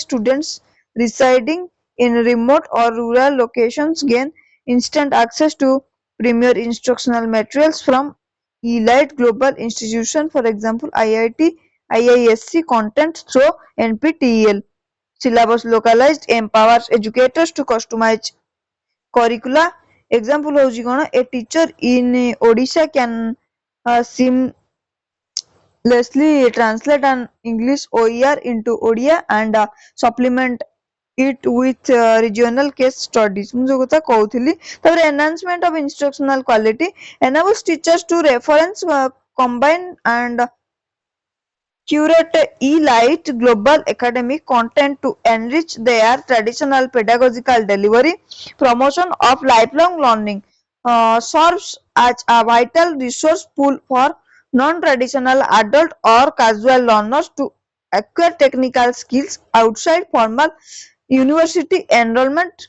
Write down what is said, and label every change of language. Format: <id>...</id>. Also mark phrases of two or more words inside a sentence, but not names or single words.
<en>Students residing in remote or rural locations gain instant access to premier instructional materials from elite global institutions, for example, IIT, IISc content through NPTEL. Syllabus localized empowers educators to customize curricula.</en> <or>Example ହଉଛି କଣ,</or> <en>a teacher in Odisha can seamlessly translate an English OER into Odia and supplement it with regional case studies.</en> <or>ମୁଁ ଯୋଉ କଥା କହୁଥିଲି, ତାପରେ</or> <en>enhancement of instructional quality enables teachers to reference, combine and curate elite global academic content to enrich their traditional pedagogical delivery. Promotion of lifelong learning serves as a vital resource pool for non-traditional adult or casual learners to acquire technical skills outside formal university enrollment.</en>